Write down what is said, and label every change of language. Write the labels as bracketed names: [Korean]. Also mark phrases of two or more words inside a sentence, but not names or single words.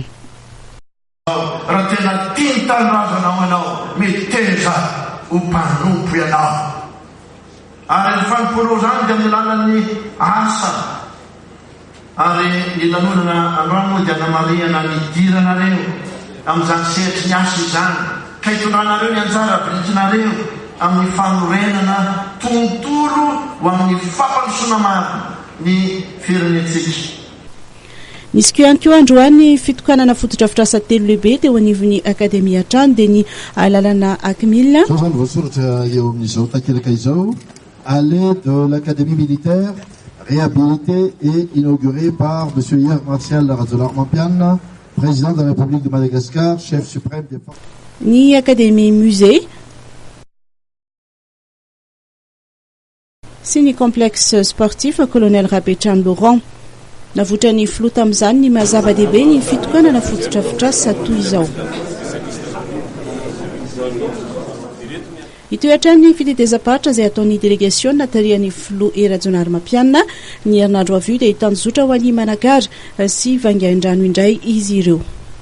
[Malagasy] Raha tena tia tanindrazana anao mety teza ho mpanompo ianao ary ny fanomponao zany dia amin'ny lalan'ny asa ary ny lanonana androany dia namarihana ny diranareo amin'izany sehatry ny asa izany ka hitondranareo ny anjara birikinareo amin'ny fanorenana tontolo ho amin'ny fampandrosoana maro ny firenentsika. Nisy ko ihany koa androany fitokanana fotodrafitrasa telo lehibe teo anivon'ny Akademia trano dia ny lalana Acmil. Zao zany voasoratra eo amin'izao takelaka izao [French] allée de l'Académie militaire réhabilitée et inaugurée par M. Hery Rajaonarimampianina, président de la République de Madagascar, chef suprême des forces. [Malagasy] Ny [French] Académie musée [Malagasy] sy ny [French] complexe sportif [Malagasy] colonel Rabetrany Laurent. Navotra ny filoha tamin'izany ny mazava-dehibe ny fitokanana fotodrafitrasa toy izao. Hitoetra ny fitetezam-paritra izay ataon'ny delegasiona notarihan'ny filoha Hery Rajaonarimampianina ny herinandro avy io dia hitanjozotra ho an'ny managara sy vangain-drano indray izy ireo.